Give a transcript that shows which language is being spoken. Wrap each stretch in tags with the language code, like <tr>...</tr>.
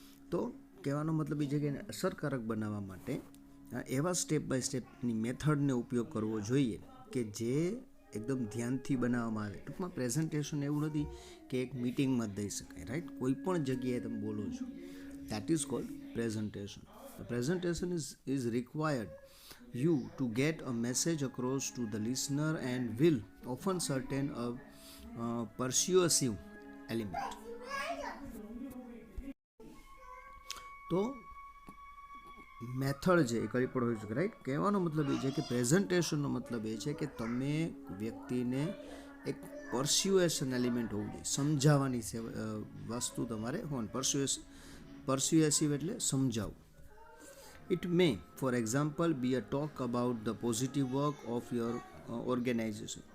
<gu>તો કહેવાનો મતલબ એ છે કે એને અસરકારક બનાવવા માટે એવા સ્ટેપ બાય સ્ટેપની મેથડને ઉપયોગ કરવો જોઈએ કે જે એકદમ ધ્યાનથી બનાવવામાં આવે. ટૂંકમાં પ્રેઝન્ટેશન એવું નથી કે એક મિટિંગમાં જ દઈ શકાય, રાઈટ, કોઈ પણ જગ્યાએ તમે બોલો છો.</gu> <en>That is called presentation. The presentation is required you to get a message across to the listener and will often certain a persuasive element.</en> <gu>તો મેથડ છે એ કઈ પણ હોઈ શકે, રાઈટ. કહેવાનો મતલબ એ છે કે પ્રેઝન્ટેશનનો મતલબ એ છે કે તમે વ્યક્તિને એક પરસ્યુએશન એલિમેન્ટ હોવું જોઈએ, સમજાવવાની વસ્તુ તમારે હોવાની. પરસ્યુએસિવ એટલે સમજાવવું.</gu> <en>It may, for example, be a talk about the positive work of your organization.</en>